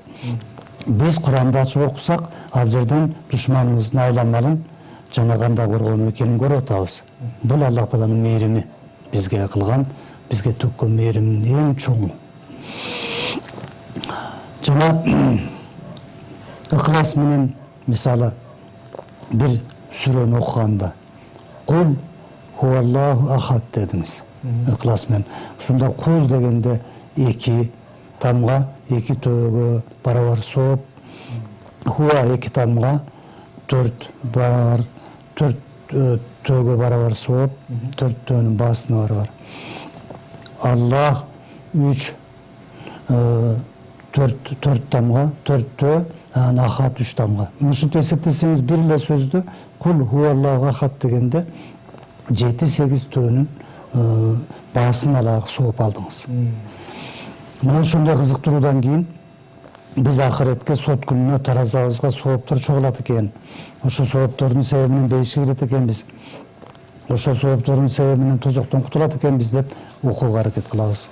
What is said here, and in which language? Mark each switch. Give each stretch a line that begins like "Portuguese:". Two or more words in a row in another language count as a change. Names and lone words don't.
Kyrgyz: Биз Куранды ачып окусак, ал жерден душманыбыздын айламалын жана кандай коргонуу экенин көрүп атабыз. Бул Аллах Тааланын мээрими, бизге кылган, бизге төккөн мээриминин эң чоңу. Жана ыклас менен мисалы бир сүрөнү окуганда
Arabic: قل هو الله أحد
Kyrgyz: дедиңиз. Ыклас менен. Ушунда кул дегенде эки тамга, эки төөгө барабар сооп, хуа эки тамга, төрт барабар, төрт төөгө барабар сооп, төрт төөнүн баасына барабар. Аллах үч төрт тамга, төрт төө, ахат үч тамга. Ушинтип эсептесеңиз бир эле сөздү
Arabic: قل هو الله أحد
Kyrgyz: дегенде 7-8 төөнүн баасын алак сооп алдыңыз. Мына ошондой кызыктыруудан кийин биз акыретке сот күнүнө таразабызга сооптор чогулат экен. Ошо сооптордун себебинен бейишке кирет экенбиз. Ошо сооптордун себебинен тозоктон кутулат экенбиз деп окууга аракет кылабыз.